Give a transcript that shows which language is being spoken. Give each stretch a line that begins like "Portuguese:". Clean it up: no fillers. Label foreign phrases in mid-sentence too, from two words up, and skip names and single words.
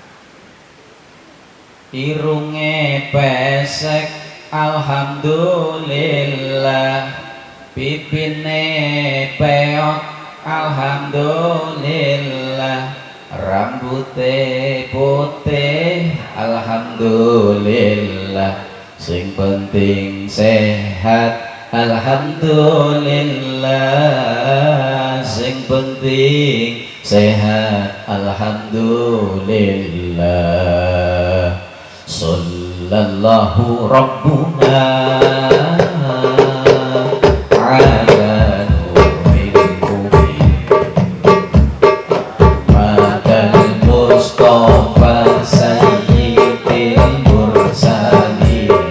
Javanese: Irunge pesek alhamdulillah, pipine peot alhamdulillah, rambute putih alhamdulillah, sing penting sehat alhamdulillah, sing penting sehat alhamdulillah.
Arabic: صلى الله ربنا على نور المبين أحمد المصطفى سيد المرسلين.